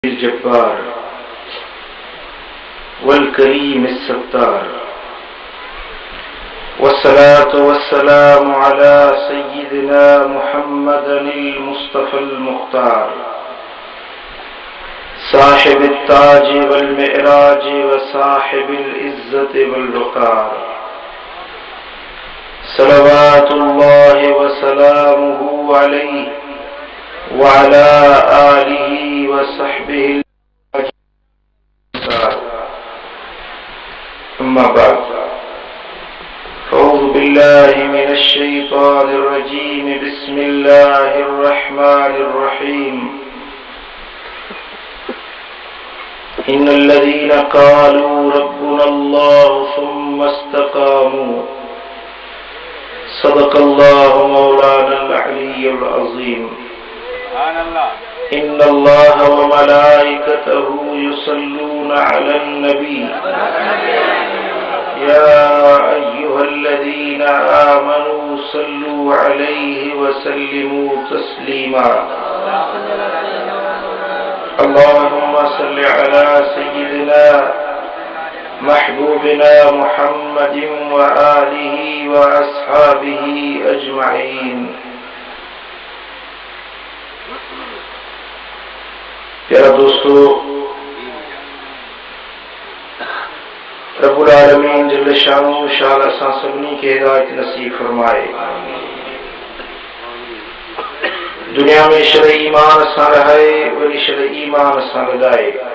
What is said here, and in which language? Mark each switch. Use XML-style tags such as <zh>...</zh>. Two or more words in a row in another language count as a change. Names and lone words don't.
<ar>جبار وال كريم ستار والصلاة والسلام على سيدنا محمد المصطفى المختار صاحب التاج والمعراج وصاحب العزة والوقار صلوات الله وسلامه عليه وعلى آله وصحبه أما بعد أعوذ بالله من الشيطان الرجيم بسم الله الرحمن الرحيم إن الذين قالوا ربنا الله ثم استقاموا صدق الله مولانا العلي العظيم إن الله وملائكته يصلون على النبي يا أيها الذين آمنوا صلوا عليه وسلموا تسليما اللهم صل على سيدنا محبوبنا محمد وآله وأصحابه أجمعين.</ar> <sd>प्यारा दोस्तों,</sd> <ar>رب العالمين جل شأنه</ar> <sd>शाल असां सभिनी खे हिदायत नसीब फरमाए। दुनिया में शर ईमान सां रहाए, वरी शर ईमान सां लॻाए।</sd>